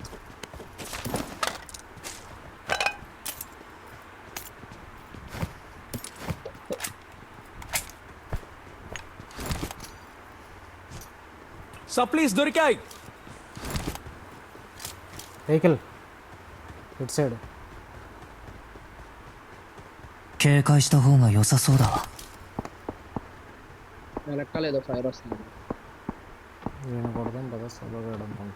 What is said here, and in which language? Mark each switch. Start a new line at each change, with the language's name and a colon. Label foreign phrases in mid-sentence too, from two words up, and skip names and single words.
Telugu: సప్లీస్ దొరికాయి. వెహికల్ ఇటు సైడ్.
Japanese: 警戒した方が良さそうだわ。
Telugu: వెనకాల ఏదో ఫైర్ వస్తుంది. నేను కొడదాం కదా సభగా అనుకుంటా.